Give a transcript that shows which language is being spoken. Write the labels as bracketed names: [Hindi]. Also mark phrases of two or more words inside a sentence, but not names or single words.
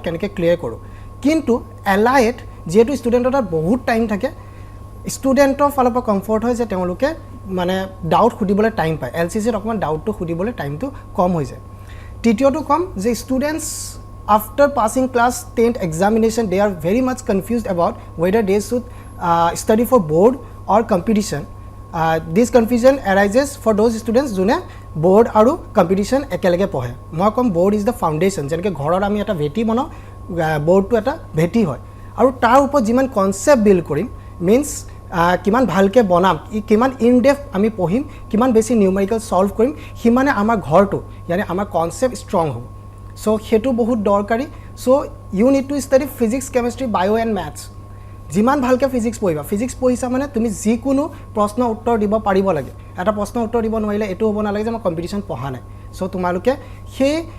[Assamese] কেনেকৈ ক্লিয়াৰ কৰোঁ কিন্তু এলাইত যিহেতু ষ্টুডেণ্টৰ তাত বহুত টাইম থাকে ষ্টুডেণ্টৰ ফালৰ পৰা কমফৰ্ট হয় যে তেওঁলোকে মানে ডাউট সুধিবলৈ টাইম পায় LCCত অকণমান ডাউটটো সুধিবলৈ টাইমটো কম হৈ যায় তৃতীয়টো কম যে [English] students after passing class 10th examination they are very much confused about whether they should study for board or competition this confusion arises for those students [Assamese] যোনে board আৰু competition একেলগে পঢ়ে মই কম [English] board is the foundation [Assamese] যেনেকৈ ঘৰৰ আমি এটা ভেটি বনাওঁ boardটো এটা ভেটি হয় আৰু তাৰ ওপৰত যিমান [English] concept build [Assamese] কৰিম মিন্স কিমান ভালকৈ বনাম কিমান [English] in depth [Assamese] আমি পঢ়িম কিমান বেছি [English] numerical solve [Assamese] কৰিম সিমানে আমাৰ ঘৰটো ইয়ানি আমাৰ [English] concept strong [Assamese] হ'ব চ' সেইটো বহুত দৰকাৰী [English] so you need to study physics chemistry bio and maths [Assamese] যিমান ভালকৈ ফিজিক্স পঢ়িবা ফিজিক্স পঢ়িছা মানে তুমি যিকোনো প্ৰশ্ন উত্তৰ দিব পাৰিব লাগে এটা প্ৰশ্ন উত্তৰ দিব নোৱাৰিলে এইটো হ'ব নালাগে যে মই কম্পিটিশ্যন পঢ়া নাই চ' তোমালোকে সেই